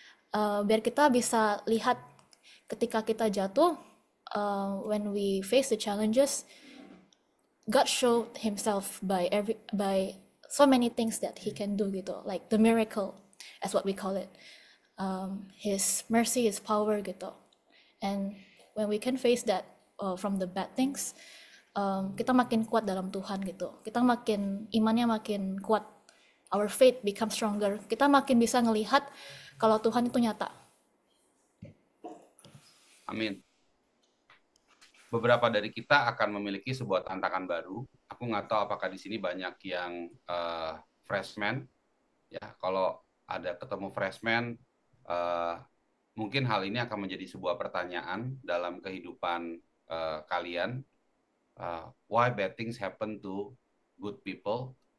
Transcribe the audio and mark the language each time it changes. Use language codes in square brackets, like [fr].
[id] Biar kita bisa lihat ketika kita jatuh, [en] when we face the challenges, God showed Himself by so many things that He can do gitu, like the miracle, as what we call it. His mercy, His power gitu. And when we can face that from the bad things, [id] kita makin kuat dalam Tuhan gitu. Kita imannya makin kuat. [en] Our faith becomes stronger. [id] Kita makin bisa ngelihat kalau Tuhan itu nyata. Amin. Beberapa dari kita akan memiliki sebuah tantangan baru. Aku nggak tahu apakah di sini banyak yang freshman. Ya, kalau ada ketemu freshman, mungkin hal ini akan menjadi sebuah pertanyaan dalam kehidupan kalian. [en] Why bad things happen to good people?